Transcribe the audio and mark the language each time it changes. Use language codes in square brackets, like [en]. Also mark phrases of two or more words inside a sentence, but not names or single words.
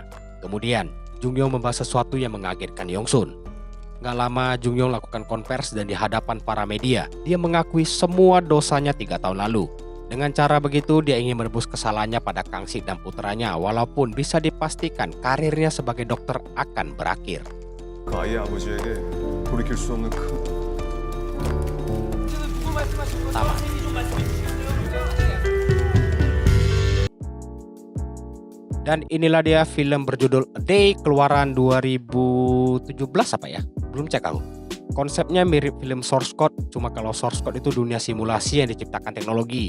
[id] Kemudian, Jun-yong membahas sesuatu yang mengagetkan Yong-sun. Gak lama, Jun-yong lakukan konvers dan di hadapan para media, dia mengakui semua dosanya 3 tahun lalu. Dengan cara begitu, dia ingin menebus kesalahannya pada Kang-sik dan putranya, walaupun bisa dipastikan karirnya sebagai dokter akan berakhir. [ko] 아이의 아버지에게 돌이킬 수 없는 큰 [id] Tamat. Dan inilah dia film berjudul A Day keluaran 2017 apa ya? Belum cek aku. Konsepnya mirip film Source Code, cuma kalau Source Code itu dunia simulasi yang diciptakan teknologi.